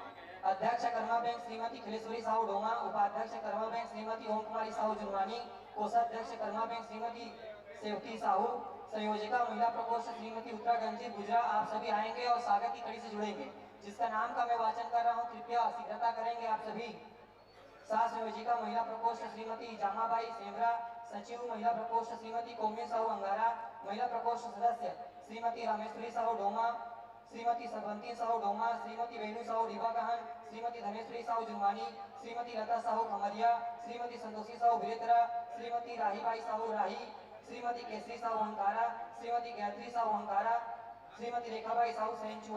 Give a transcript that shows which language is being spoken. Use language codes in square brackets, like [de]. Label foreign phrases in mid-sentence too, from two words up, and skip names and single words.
[hi] अध्यक्ष कर्मा बैंक श्रीमती खिलेश्वरी साहू डोमा, उपाध्यक्ष कर्मा बैंक श्रीमती ओम कुमारी साहू जुनवानी, कोषाध्यक्ष कर्मा बैंक श्रीमती सेवती साहू, संयोजिका महिला प्रकोष्ठ श्रीमती उत्तरागंजी गुजरा। आप सभी आएंगे और स्वागत की कड़ी से जुड़ेंगे। जिसका नाम का मैं वाचन कर रहा हूँ, कृपया शीघ्रता करेंगे आप सभी। सास संयोजिका महिला प्रकोष्ठ श्रीमती जामाबाई सेमरा, सचिव महिला प्रकोष्ठ श्रीमती कौमी साहू अंगारा, महिला प्रकोष्ठ सदस्य श्रीमती रामेश्वरी साहू डोमा, श्रीमती सरवंती साहू डोमा, श्रीमती वेणु साहू रीवा कहन, श्रीमती धनेश्वरी साहू जुनवानी, श्रीमती लता साहू खमरिया, श्रीमती संतोषी साहू बिरेतरा, श्रीमती राहीबाई साहू राही, श्रीमती केसरी साहू अंकारा, श्रीमती गायत्री साहू अंकारा, श्रीमती रेखाबाई साहू सैंचुआ।